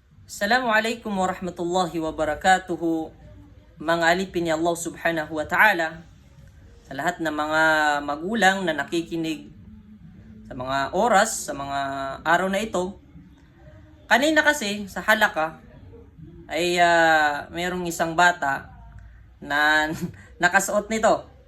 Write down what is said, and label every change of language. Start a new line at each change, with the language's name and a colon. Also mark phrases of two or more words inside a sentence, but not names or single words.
Arabic: السلام عليكم ورحمة الله وبركاته.
Filipino: Mga alipin ni Allah
Arabic: سبحانه وتعالى,
Filipino: sa lahat ng mga magulang na nakikinig sa mga oras, sa mga araw na ito. Kanina kasi sa halaka ay mayroong isang bata na nakasuot nito.